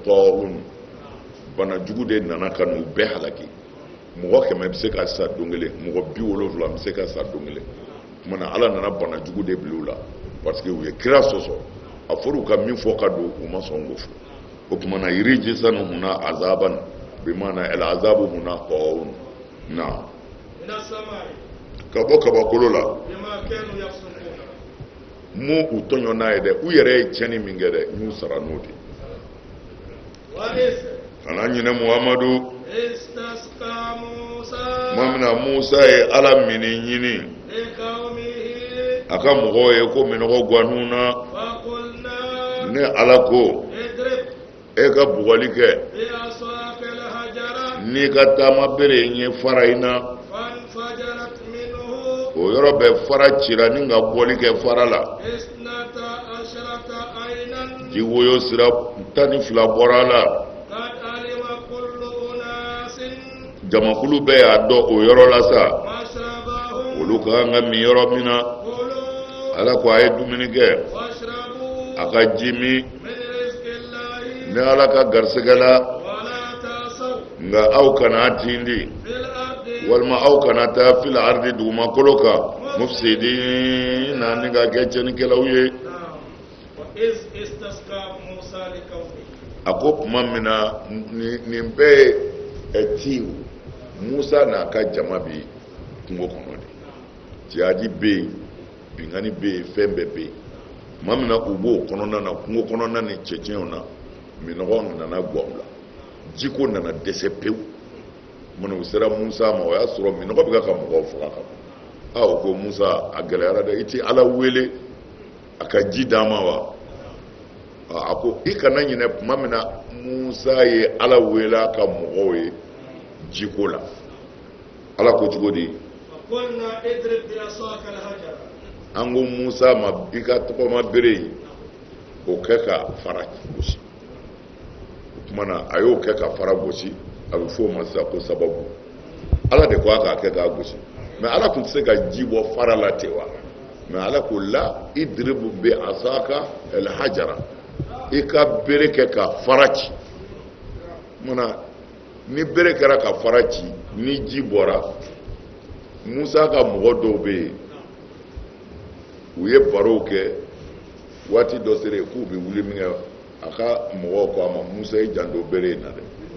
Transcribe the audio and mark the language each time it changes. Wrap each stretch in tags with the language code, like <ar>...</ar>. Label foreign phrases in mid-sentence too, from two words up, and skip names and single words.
<bm>tɔɔrun bana jugu de nana ka n'u bɛɛ halaki mɔgɔ 100 bɛ se ka sa don kelen mɔgɔ 70 bɛ se ka sa don kelen kumana ala nana bana jugu de bila u la</bm> <fr>parce que</fr> <bm>u ye kira sɔsɔ a fɔra u ka min fɔ ka don u ma sɔn k'o fɔ o kumana rijisan huna azaban bimana el azabu huna tɔɔrun na ka bɔ kabakolo la mu u tɔɲɔ n'a ye dɛ u yɛrɛ ye tiɲɛni min kɛ dɛ n y'u sara n'o de kana ɲinɛ muhamadu mamina musa ye ala mini ɲini a ka mɔgɔw ye ko minɔgɔ gannu na ne ala ko e ka bugɔli kɛ ni ka taama bere ye fara in na</bm> <ar>فانفجرت منه</ar> <bm>o yɔrɔ bɛ fara cira ni ka bɔli kɛ fara la 12 عينا ji woyo sira 12 bɔra la</bm> <ar>قد علم كل أناس</ar> <bm>jamakulu bɛɛ y'a dɔn o yɔrɔ la sa مشربهم olu ka kan ka min yɔrɔ min na كلوا ala ko a ye dumuni kɛ واشربوا a ka ji min</bm> <ar>من رزق الله</ar> <bm>ni ala ka garisɛgɛ la</bm> <ar>ولا تعصوا</ar> <bm>nka aw kana tindi</bm> <ar>في الأرض</ar> <bm>walima aw kana taa</bm> <ar>في الأرض</ar> <bm>dugumakolo kan mufsidina ni ka kɛ cɛnikɛlaw ye</bm> <ar>نعم. وإذ استسقى موسى لقومه</ar> <bm>a ko tuma min na nin bɛɛ ye tiw musa n'a ka jama bi kungo kɔnɔ de ciyaji bɛ yen binkani bɛ yen fɛn bɛɛ bɛ yen tuma min na u b'o kɔnɔna na kungo kɔnɔna ni cɛncɛnw na minɔgɔ nana guwa u la jiko nana dɛsɛ pewu mun u sera musa ma o y'a sɔrɔ minɔgɔ bɛ ka mɔgɔw faga ka ban o ko musa a gɛlɛyara dɛ i tɛ ala wele a ka ji d'a ma wa a ko i kana ɲinɛ tuma min na musa ye ala wele a ka mɔgɔw ye jiko la ala ko cogo di</bm> <ar>وقلنا اضرب بعصاك الحجر</ar> <bm>an ko musa ma i ka tɔgɔma bere in o kɛ ka fara gosi o tuma na a y'o kɛ ka fara gosi a bɛ fɔ o ma sisan ko sababu ala de ko a k'a kɛ k'a gosi mɛ ala tun tɛ se ka ji bɔ fara la ten wa mɛ ala ko</bm> <ar>لا اضرب بعصاك الحجر</ar> <bm>i ka bere kɛ ka fara ci mana ni bere kɛra ka fara ci ni ji bɔra musa ka mɔgɔ dɔw bɛ yen u ye barow kɛ waati dɔ sera k'u bɛ wuli min kɛ a ka mɔgɔw ko a ma musa i janto bere in na dɛ</bm>